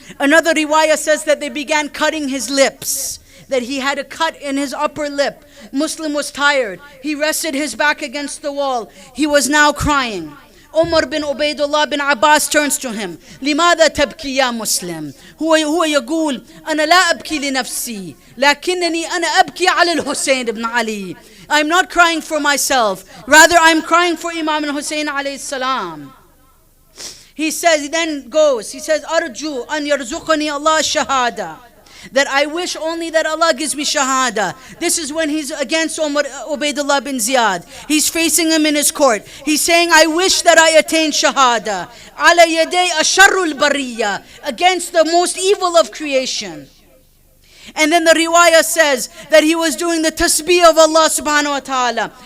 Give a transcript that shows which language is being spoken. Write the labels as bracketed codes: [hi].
[en] Another riwayah says that they began cutting his lips, that he had a cut in his upper lip. Muslim was tired. He rested his back against the wall. He was now crying. Umar bin Ubaydullah bin Abbas turns to him. [ar] لماذا تبكي يا مسلم؟ هو يقول أنا لا أبكي لنفسي لكنني أنا أبكي على الحسين بن علي. [en] I'm not crying for myself. Rather, I'm crying for Imam al-Hussein alayhi salam. He says, [ar] أرجو أن يرزقني الله الشهادة. [en] That I wish only that Allah gives me shahada. This is when he's against Ubaydullah bin Ziyad. He's facing him in his court. He's saying, I wish that I attain shahada. [ar] Ala yaday asharrul bariyya. [en] Against the most evil of creation. And then the riwayah says that he was doing the tasbih of Allah subhanahu wa ta'ala.